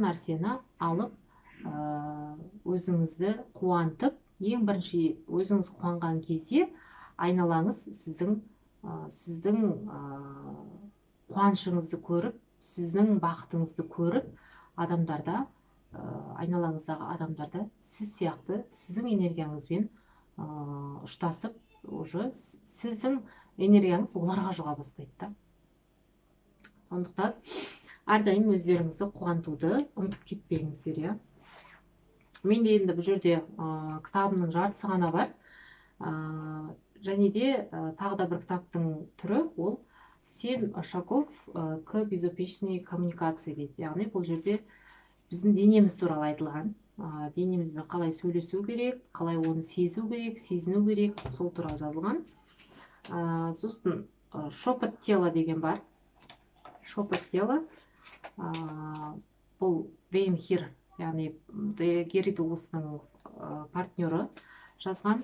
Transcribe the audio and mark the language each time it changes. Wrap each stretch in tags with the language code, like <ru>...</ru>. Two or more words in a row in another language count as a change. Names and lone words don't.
<kk>нәрсені алып өзіңізді қуантып, ең бірінші өзіңіз қуанған кезде айналаңыз сіздің қуанышыңызды көріп, сіздің бақытыңызды көріп, адамдарда, айналаңыздағы адамдарда сіз сияқты сіздің энергияңызбен ұштасып, уже сіздің энергияңыз оларға жұға бастайды. Сондықтан әрдайым өздеріңізді қуантуды ұмытып кетпеңіздер, иә. Менде енді бұл жерде кітабымның жартысы ғана бар. Және де тағы да бір кітаптың түрі, ол</kk> <ru>7 шагов к безупречной коммуникации</ru> <kk>дейді. Яғни бұл жерде біздің денеміз туралы айтылған. Денемізбен қалай сөйлесу керек, қалай оны сезу керек, сезіну керек, сол туралы жазылған. Сосын</kk> <ru>шепот тела</ru> <kk>деген бар.</kk> <ru>Шепот тела</ru> <kk>бұл Дейн Хир, яғни Гери Дугластың партнері жазған.</kk>